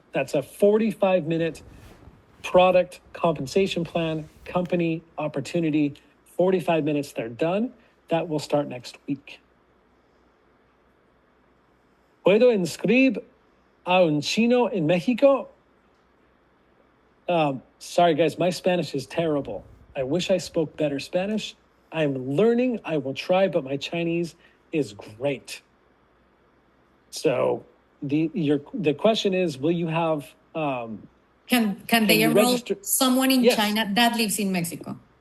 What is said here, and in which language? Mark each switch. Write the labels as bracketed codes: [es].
[en] That's a 45-minute product compensation plan, company opportunity, 45 minutes, they're done. That will start next week. [es] ¿Puedo inscribir a un chino en México? [en] Sorry, guys, my Spanish is terrible. I wish I spoke better Spanish. I'm learning. I will try, but my Chinese is great. So the question is, will you have... Can they enroll someone in China that lives in Mexico?